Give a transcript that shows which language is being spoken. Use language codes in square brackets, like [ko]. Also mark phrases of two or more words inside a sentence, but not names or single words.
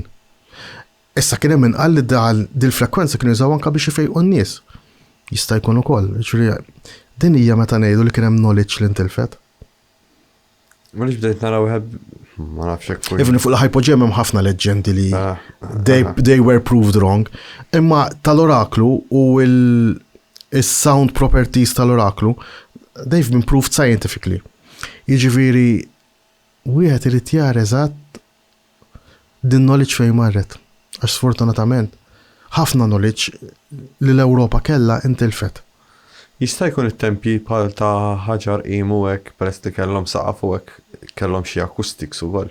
[mt] Issa kien hemm inqal li dil-frekwenza kienu jużaw anke biex ifejqu n-nies. Jista' jkun ukoll. Din hija meta ngħidu li kien hemm knowledge li ntilfet. Malix bdejt naraw ma nafx hekk fuq. Even fuq il-hypogeum hemm ħafna leġendi li [en] they were proved wrong. [mt] Imma tal-oraklu u il- [en] sound properties [mt] tal-oraklu [en] they've been proved scientifically. [mt] Jiġifieri wieħed irid jara eżatt din knowledge fejn marret. Għax sfortunatament ħafna knowledge li l-Ewropa kellha intilfet. Jista' jkun it-tempji bħal ta' ħaġar qimu hekk peress li kellhom saqaf u hekk kellhom xi acoustics ukoll.